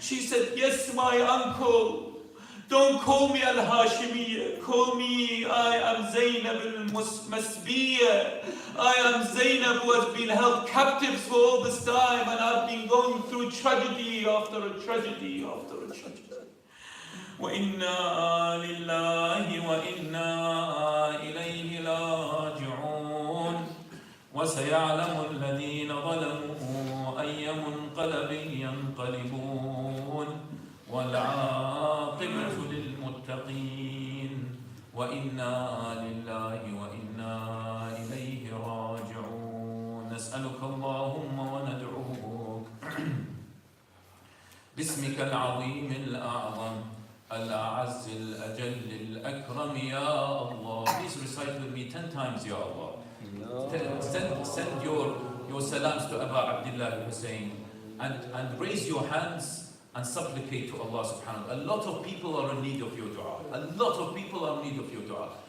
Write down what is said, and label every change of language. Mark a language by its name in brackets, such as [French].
[English] She said, yes, my uncle. Don't call me al-Hashimiyya, call me, I am Zainab al-Masbiyya. I am Zainab who has been held captive for all this time, and I've been going through tragedy after a tragedy after a tragedy. [Arabic] وَإِنَّا لِلَّهِ وَإِنَّا إِلَيْهِ راجعون وسيعلم الذين ظلموا أي منقلب ينقلبون والعاقبة للمتقين وإنا لله وإنا إليه راجعون نسألك اللهم وندعوك باسمك العظيم الأعظم الأعز الأجل الأكرم يا الله. [English] Please recite with me 10 times [Arabic] يا الله. [English] Send your salams to Abu Abdullah al-Hussein and raise your hands and supplicate to Allah subhanahu wa ta'ala. A lot of people are in need of your dua. A lot of people are in need of your dua.